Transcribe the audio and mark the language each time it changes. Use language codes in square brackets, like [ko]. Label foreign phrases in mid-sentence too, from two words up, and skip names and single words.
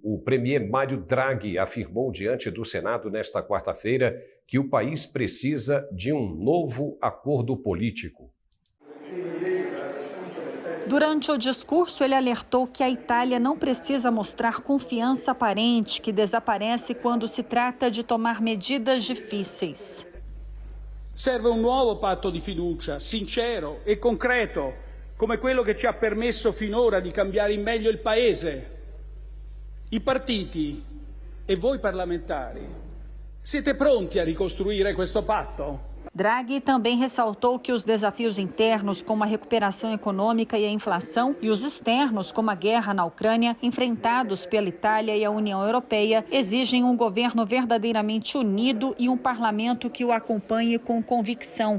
[pt] O premier Mário Draghi afirmou diante do Senado nesta quarta-feira que o país precisa de um novo acordo político. Durante o discurso, ele alertou que a Itália não precisa mostrar confiança aparente, que desaparece quando se trata de tomar medidas difíceis. Serve um novo [it] patto di fiducia, sincero e concreto, come quello che ci ha permesso finora di cambiare in meglio il Paese. I partiti e voi parlamentari siete pronti a ricostruire questo patto? [pt] Draghi também ressaltou que os desafios internos, como a recuperação econômica e a inflação, e os externos, como a guerra na Ucrânia, enfrentados pela Itália e a União Europeia, exigem um governo verdadeiramente unido e um parlamento que o acompanhe com convicção.